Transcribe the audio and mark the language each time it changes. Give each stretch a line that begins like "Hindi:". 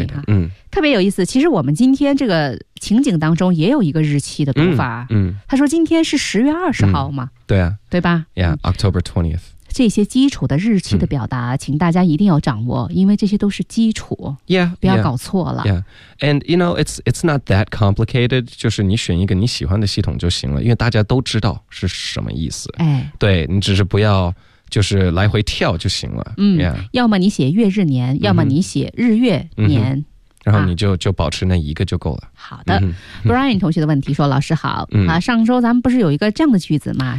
Chinese: 哈。嗯，特别有意思。其实我们今天这个情景当中也有一个日期的读法。他说今天是10月20号嘛？对啊，对吧
English: ？Yeah, October 20th。
Chinese: 这些基础的日期的表达，请大家一定要掌握，因为这些都是基础。
English: Yeah,
Chinese: 不要搞错了。
English: Yeah, and you know it's not that complicated.
Chinese: 就是你选一个你喜欢的系统就行了，因为大家都知道是什么意思。哎，对你只是不要就是来回跳就行了。
English: Yeah.
Chinese: 要么你写月日年，要么你写日月年。然后你就保持那一个就够了。好的、，Brian 同学的问题说：“老师好、上周咱们不是有一个这样的句子吗？